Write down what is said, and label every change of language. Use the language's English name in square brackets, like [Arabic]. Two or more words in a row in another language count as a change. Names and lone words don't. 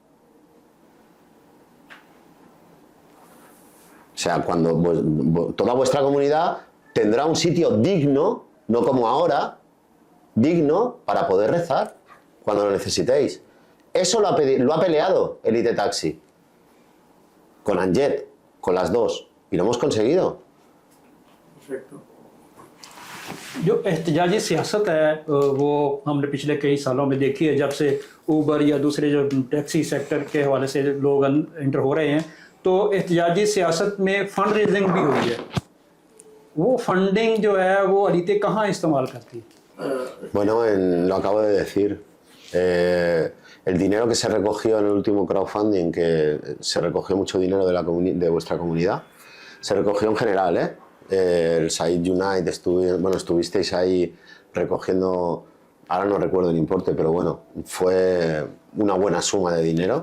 [Spanish] O sea, cuando toda vuestra comunidad tendrá un sitio digno, no como ahora, digno para poder rezar cuando lo necesitéis. Eso lo ha peleado Elite Taxi con Anjet, con las dos, y lo hemos conseguido. Perfecto. [Urdu] جو احتجاجی سیاست ہے وہ ہم نے پچھلے کئی سالوں میں دیکھی ہے، جب سے اوبر یا دوسرے جو [English] taxi sector [Urdu] کے حوالے سے لوگ انٹر ہو رہے ہیں، تو احتجاجی سیاست میں [English] fund raising [Urdu] بھی ہوئی ہے. وہ فنڈنگ جو ہے وہ الیتے کہاں استعمال کرتی ہے? [Spanish] Bueno, lo acabo de decir. El dinero que se recogió en el último crowdfunding, que se recogió mucho dinero de vuestra comunidad, se recogió en general, ¿eh? El Said Unite, estuvisteis ahí recogiendo, ahora no recuerdo el importe, pero bueno, fue una buena suma de dinero.